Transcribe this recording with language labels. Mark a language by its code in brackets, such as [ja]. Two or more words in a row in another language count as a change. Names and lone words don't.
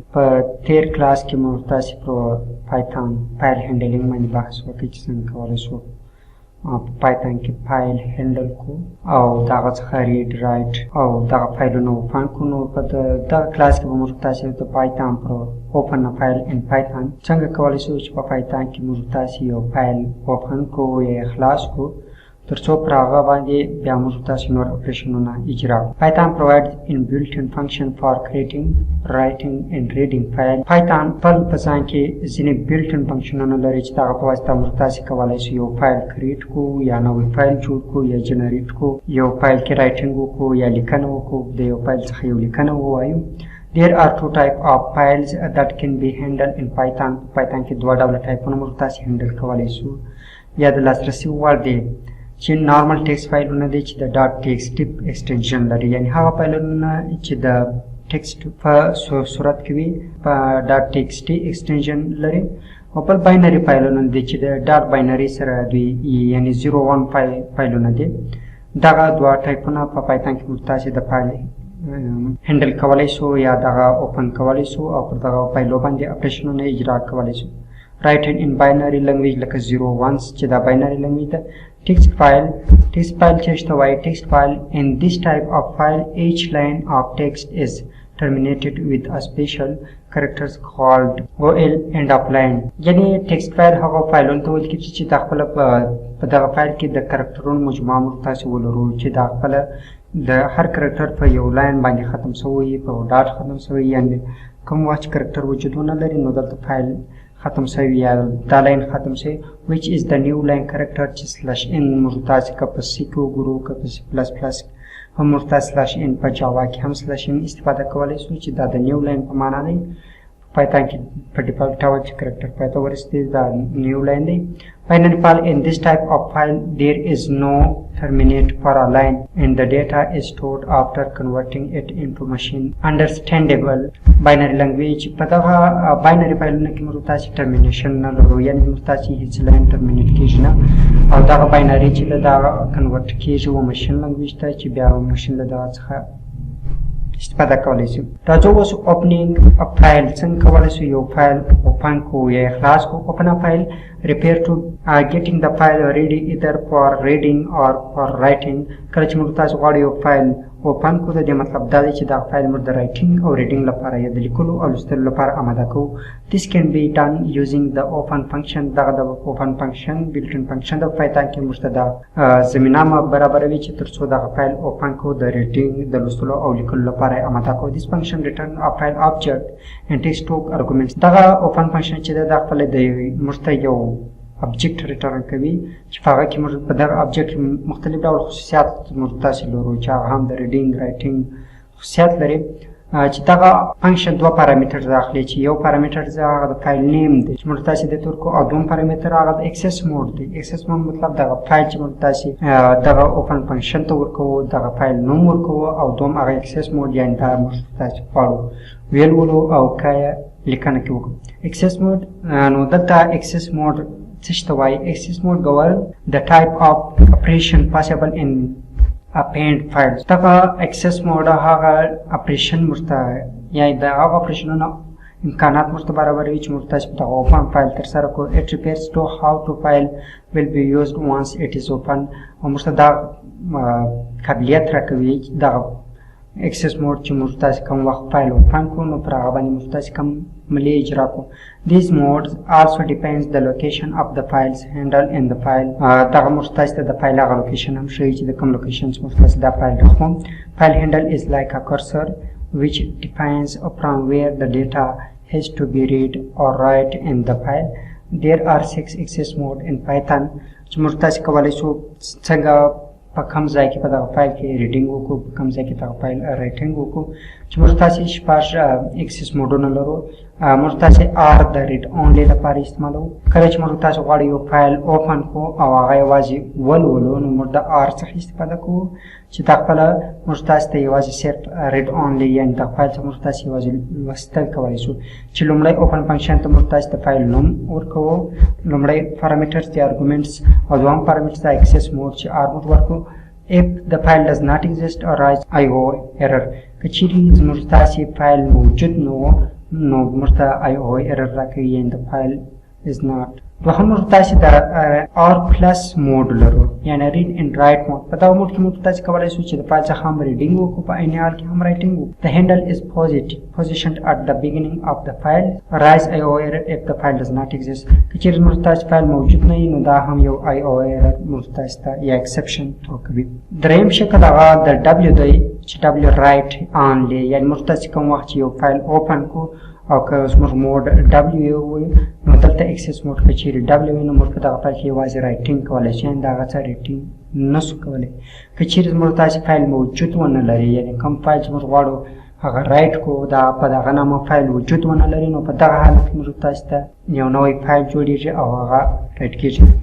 [ps] په تېر کلاس کې مو تاسې پر پایتون [en] file handling [ps] باندې بحث وکړی چې څنګه کولی شو په پایتون کې فایل هینډل کړو او د هغه څخه [en] read write [ps] او دغه فایلونه اوپن کړو. نو په دغه کلاس کې به موږ تاسې د پایتون پر [en] open a file in Python [ps] څنګه کولی شو چې په پایتون کې موږ تاسې یو فایل اوپن کړو یا خلاص کړو تر څو پر هغه باندې بیا موږ تاسې نور اپریشنونه اجرا کړو. [en] Python provides inbuilt-in function for creating, writing and reading file. [ps] Python خپل په ځان کې ځینې built-in فنکشنونه لري چې د هغه په واسطه موږ تاسې کولی شو یو فایل کریټ کړو یا نوی فایل جوړ کړو یا جنریټ کړو، یو فایل کې رایټینګ وکړو یا لیکنه وکړو، د یو فایل څخه یو لیکنه ووایو. [en] There are two types of files that can be handled in Python. [ps] Python کې دوه ډوله ټایپونه موږ تاسې هینډل کولی شو یا د لاسرسي وړ دي چې نارمل ټیکسټ فایلونه دي چې د [en] dot text extension [ps] لري، یعنې هغه فایلونه چې د ټیکسټ په صورت کې وي په [en] dot text extension [ps] لري، او بل باینري فایلونه دي چې د [en] dot binary [ps] سره دوی یعنې 0 1 فایلونه دي. دغه دوه ټایپونه په پایتون کې موږ تاسې د [en] file handle [ps] کولی شو یا دغه اوپن کولی شو او پر دغه فایلو باندې اپریشنونه اجرا کولی شو. [en] Written in binary language [ps] لکه 0 1 چې دا [en] binary language [ps] ده. [en] Text file [ps] چې ته وایي [en] text file. In this type of file each line of text is terminated with a special characters called OL end of line. [ps] یعنې [en] text file [ps] هغه فایلونو ته ویل کېږي چې دا خپله په دغه فایل کې د کرکټرونو مجموعه موږ تاسې ولرو چې دا خپله د هر کرکټر په یو لاین باندې ختم شوی، په ډاټ ختم شوی، یعنې کوم وخت چې کرکټر وجود ونه لري نو دلته فایل ختم شوی یا دا لاین ختم شوی. [en] which is the new line character [ps] چې /n موږ تاسې که په C کې وګورو که په C++ هم موږ تاسې /n په جاوا کې هم /n استفاده کولی شو چې دا د [en] new line [ps] په معنا دی. پایتون کې په ډیفالټ ډول چې کرکټر پای ته ورسېږي دا [en] new line [ps] دی. [en] Finally, in this type of file there is no terminate for a line and the data is stored after converting it into machine understandable binary language. [ps] په دغه باینري فایلونه کې موږ تاسې ټرمینیشن نه لرو، یعنې موږ تاسې هېڅ لاین ټرمینیټ کېږي نه، او دغه باینري چې له دغه کنورټ کېږي و [en] machine language [ps] ته چې بیا مشین له دغه څخه استفاده کولی شو. راځو اوس [en] opening file [ps] څنګه کولی شو یو فایل اوپن کړو یا خلاص کړو. [en] open file refer to getting the file ready either for reading or for writing. [ps] کله چې موږ تاسو غواړو یو فایل اوپن کړو د دې مطلب دا دی چې دا فایل موږ د رایټینګ او ریډینګ لپاره یا د لیکلو او لوستلو لپاره آماده کوو. [en] This can be done using the open function. [ps] دغه د [en] open function built-in function [ps] د پایتون کې موږ ته دا زمینه برابروي چې تر څو دغه فایل اوپن کړو د ریډینګ د لوستلو او لیکلو لپاره آماده کوو. [en] This function return a file object and takes two arguments. [ps] دغه [en] open function [ps] چې دا خپل د موږ ته یو [en] object return [ps] کوي چې په هغه کې موږ په دغه object مختلف ډول خصوصیات موږ تاسې لرو چې هغه هم د [en] reading writing [ps] خصوصیات لري. چې دغه فنکشن دوه پارامیټر اخلي چې یو پارامیټر هغه د [en] file name [ps] دی چې موږ تاسې د ورکو او دوم پارامیټر هغه د [en] access mode [ps] دی. [en] access mode [ps] مطلب دغه فایل چې موږ تاسې دغه [en] open function [ps] ته ورکوو دغه فایل نوم ورکوو او دوم هغه [en] access mode [ps] یعنې دا موږ تاسې غواړو ویلولو او که یې لیکنه کې وکړو. [en] access mode [ps] نو دلته [en] access mode [ps] څه ته وایي؟ [en] access mode govern the type of operation possible in append files. [ps] دغه [en] access mode [ps] هغه اپریشن موږ ته یا د هغه اپریشنونو امکانات موږ ته برابروي چې موږ تاسې په دغه [en] open file [ps] ترسره کړو. [en] It refers to how to file will be used once it is open. [ps] او موږ ته دا قابلیت راکوي چې دغه [en] access mode [ps] چې موږ تاسې کوم وخت فایل اوپن کړو نو پر هغه باندې موږ تاسې کوم عملي اجرا کړو. [en] These modes also depends the location of the files handled in the file. [ps] دغه موږ تاسې ته د فایل هغه لوکیشن هم ښیي چې د کوم لوکیشن موږ تاسې دا فایل راخلو. [en] File handle is like a cursor which defines from where the data has to be read or write in the file. There are 6 access mode in Python [ps] چې موږ تاسې کولی شو څنګه په کوم ځای کې په دغه فایل کې ریډینګ وکړو، په کوم ځای کې دغه فایل رایټینګ وکړو چې موږ تاسې شپږ اکسس موډونه لرو. موږ تاسو ار د [en] read only [ps] لپاره استعمالو. کله چې موږ تاسو غواړو یو فایل اوپن کو او هغه یوازې ولولو نو موږ د ار څخه استفاده کوو چې دا خپله موږ تاسو ته یوازې صرف [en] read only [ps] یعنې د فایل څخه موږ تاسو یوازې لوستل کولی شو. چې لومړی [en] open function [ps] ته موږ تاسو د فایل نوم ورکوو، لومړی پارامترز دي ارګومنټس، او دوهم پارامتر د [en] access mode [ps] چې [en] R mode [ps] ورکوو. [en] if the file does not exist or rise IO error [ps] که چیرې زموږ تاسې فایل موجود نه و نو موږ ته [en] IO error [ps] راکوي یعنې د فایل [en] is not. [ps] دوهم موږ تاسې د [en] R plus [ps] موډ لرو یعنې [en] read and write mode. [ps] په دغه موډ کې موږ تاسې کولی شو چې د فایل څخه هم ریډینګ وکړو، په عین حال کې هم رایټینګ وکړو. [en] The handle is positioned at the beginning of the file. Rise IO error if the file does not exist. [ps] که چیرې موږ تاسې فایل موجود نه وي نو دا هم یو [en] IO error [ps] موږ تاسې ته یا [en] exception throw [ps] کوي. دریم شکل هغه د W دی چې [en] W write only [ps] یعنې موږ تاسې کوم وخت چې یو فایل اوپن کو او که زموږ موډ W وي نو دلته [en] access mode [ps] که چیرې W وي نو موږ په دغه فایل کې یوازې رایټینګ کولی شو یعنې د هغه څه ریډینګ نه شو کولی. که چیرې زموږ تاسې فایل موجود ونه لري یعنې کوم فایل چې موږ غواړو هغه رایټ کو دا په دغه نامه فایل وجود ونه لري نو په دغه حالت کې موږ تاسو ته یو نوی فایل جوړېږي او هغه رایټ کېږي.